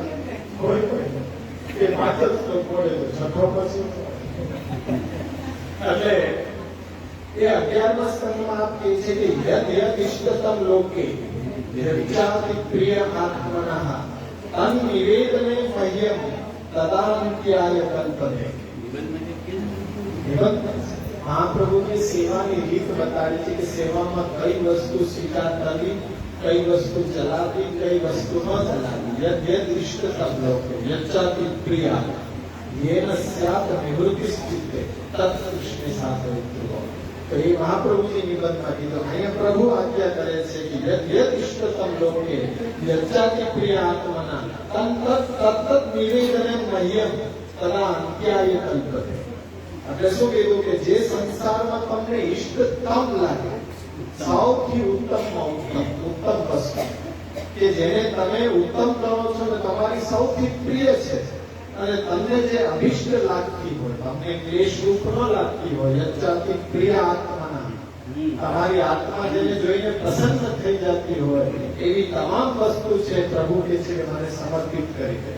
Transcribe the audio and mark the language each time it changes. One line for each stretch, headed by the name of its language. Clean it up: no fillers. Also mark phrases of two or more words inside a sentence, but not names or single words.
Gujarati: કોઈ એ 5 જ શ્લોક બોલે તો છઠ્ઠો પછી એટલે એ 11મા સ્કંદમાં આપ કહે છે કે
Sanskrit: યદ યદ ઇષ્ટતમ લોકે યચ્છાતિ પ્રિય આત્મનઃ તન નિવેદને મહ્યમ તદાન્ત્યાય કલ્પતે.
Gujarati: મહાપ્રભુની સેવાની રીત બતાડી છે કે સેવામાં કઈ વસ્તુ સ્વીકાર કરવી, કઈ વસ્તુ ચલાવવી, કઈ વસ્તુ ન ચલાવવી.
Sanskrit: યદ યદ ઇષ્ટતમ લોકે યચ્છાતિ પ્રિય येन स्यात् निवृत्तिश्चित्ते तत् कृष्णे साधयित्वा.
Hindi: तो ये
Gujarati: महाप्रभुजी निबंधમાં કીધું. અહીંયા પ્રભુ આજ્ઞા કરે છે કે
Sanskrit: યદ યદ ઇષ્ટતમ લોકે યચ્છાતિ પ્રિય આત્મના તત્તત નિવેદને મહ્યમ તદા અંત્યાય કલ્પતે.
Gujarati: એટલે શું કીધું કે જે સંસારમાં તમને ઇષ્ટતમ લાગે, સૌથી ઉત્તમમાં ઉત્તમ વસ્તુ કે જેને તમે ઉત્તમ કરો છો ને તમારી સૌથી પ્રિય છે અને તમને જે અભિષ્ટ લાગતી હોય, તમને ક્લેશ રૂપ ન લાગતી હોય,
Sanskrit: યચ્છાતિ પ્રિય આત્મના,
Gujarati: તમારી આત્મા જેને જોઈને પ્રસન્ન થઈ જતી હોય એવી તમામ વસ્તુ છે પ્રભુ કે છે કે મને સમર્પિત કરી દે.